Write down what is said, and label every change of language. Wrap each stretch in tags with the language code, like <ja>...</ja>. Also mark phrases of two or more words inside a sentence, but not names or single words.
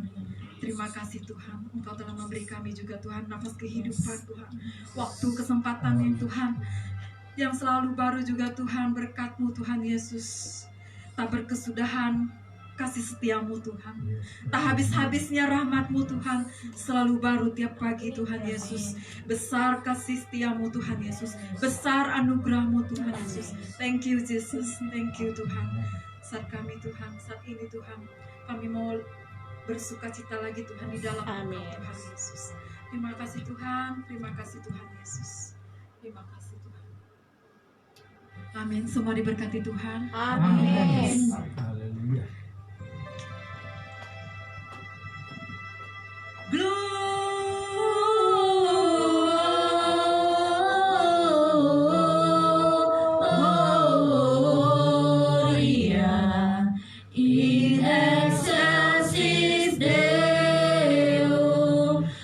<id>Terima kasih Tuhan, Engkau telah memberi kami juga Tuhan nafas kehidupan Tuhan, waktu, kesempatan yang Tuhan yang selalu baru juga Tuhan, berkat-Mu Tuhan Yesus. Tak berkesudahan kasih setia-Mu Tuhan, tak habis-habisnya rahmat-Mu Tuhan, selalu baru tiap pagi Tuhan Yesus. Besar kasih setia-Mu Tuhan Yesus, besar anugerah-Mu Tuhan Yesus.</id> <en>Thank you Jesus, thank you Tuhan.</en> <id>Saat kami Tuhan, saat ini Tuhan, kami mau bersuka cita lagi Tuhan di dalam Engkau Tuhan Yesus. Terima kasih Tuhan, terima kasih Tuhan Yesus. Terima kasih Tuhan. Amin. Semua diberkati Tuhan. Amin. Haleluya.</id> <la>Gloria in excelsis Deo.</la>